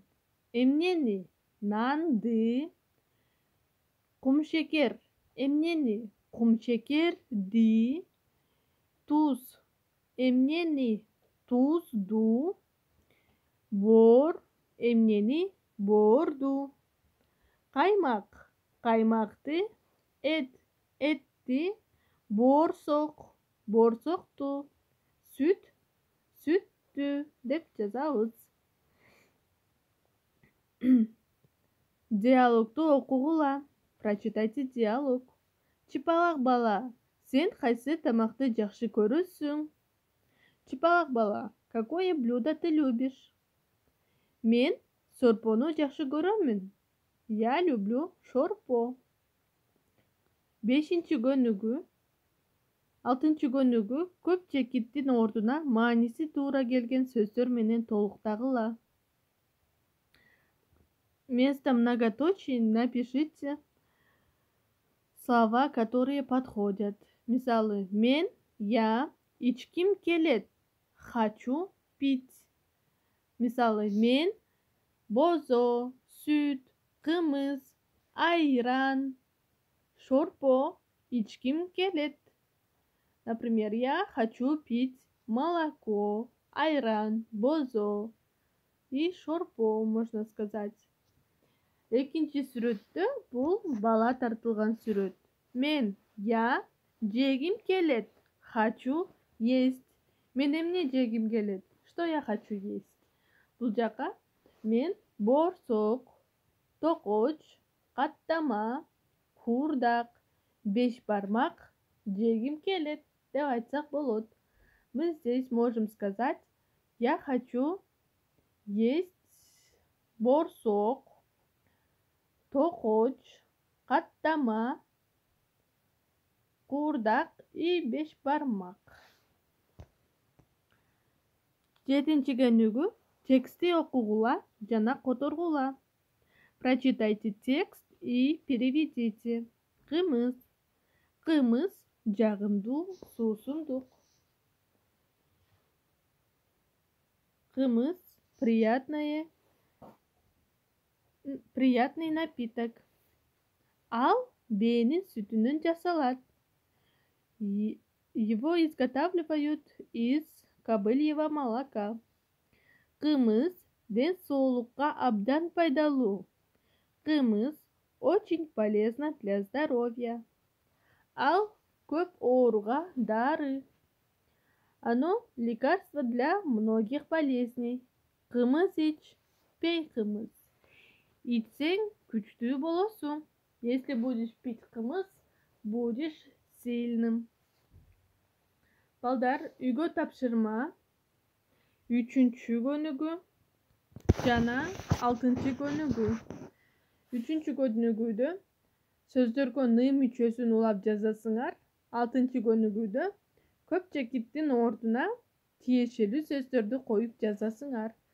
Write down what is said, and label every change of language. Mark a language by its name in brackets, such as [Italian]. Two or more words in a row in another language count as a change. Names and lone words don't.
[Kyrgyz] эмнени, нанды, кумшекер, эмнени, кумшекерди, туз, эмнени, тузду, боор, эмнени, боорду, каймак, каймакты, эт, этти, боорсок, боорсокту, сүт, сүттү деп жазабыз. Диалогту окугула. [Russian] Прочитайте диалог. [Kyrgyz] Чыпалак бала, Сен кайсы тамакты жакшы көрөсүң? Чыпалак бала, [Russian] какое блюдо ты любишь? [Kyrgyz] Мен сорпону жакшы көрөмүн. [Russian] Я люблю шорпо. 5-көнүгү. [Kyrgyz] 6-көнүгү көп чекиттин ордуна мааниси туура келген сөздөр менен толуктагыла. [Russian] Вместо многоточий напишите слова, которые подходят. [Kyrgyz] Мисалы, мен, я, ичким келет, [Russian] хочу пить. [Kyrgyz] Мисалы, мен, бозо, süt, кымыз, айран, шорпо, ичким келет. [Russian] Например, я хочу пить молоко, айран, бозо и шорпо, можно сказать. [Kyrgyz] Экинчи сүрөттө бул бала тартылган сүрөт. Мен, я, жегим келет, [Russian] хочу есть. [Kyrgyz] Мен эмне жегим келет? [Russian] Что я хочу есть? [Kyrgyz] Бул жака мен борсок, токоч, каттама, куурдак, 5 бармак жегим келет деп айтсак болот. [Russian] Мы здесь можем сказать: я хочу есть борсок, токоч, каттама, куурдак и 5 бармак. [Kyrgyz] 7-көнүгү текстти окугула жана которгула. [Russian] Прочитайте текст и переведите. [Kyrgyz] Кымыз. Кымыз жагымдуу суусундук. [Russian] Кымыз приятный напиток. [Kyrgyz] Ал бээнин сүтүнөн жасалат. [Russian] Его изготавливают из кобыльего молока. [Kyrgyz] Кымыз ден соолукка абдан пайдалуу. [Russian] Кымыз очень полезно для здоровья. [Kyrgyz] Ал көп ооруга дары. [Russian] Оно лекарство для многих болезней. [Kyrgyz] Кымыз ич, [Russian] пей кымыз. [Kyrgyz] Ичсең күчтүү болосуң. [Russian] Если будешь пить кымыз, будешь сильным. [Kyrgyz] Балдар, үйгө тапшырма 3-көнүгү жана 6-көнүгү. 3-көнүгүдө сөздөргө ны мүчөсүн улап жазасыңар. 6-көнүгүдө көп чекиттин ордуна тиешелүү сөздөрдү коюп жазасыңар.